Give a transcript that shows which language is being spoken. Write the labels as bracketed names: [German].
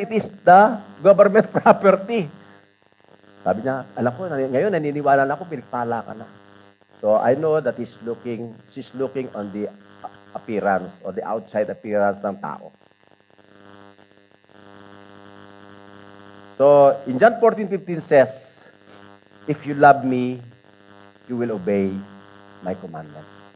[English] It is the government property. [Filipino] Sabi niya, alam ko, ngayon naniniwala na ako, pinagpala ka na. [English] So I know that she's looking on the appearance or the outside appearance ng tao. So in John 14:15 says, if you love me, you will obey my commandments.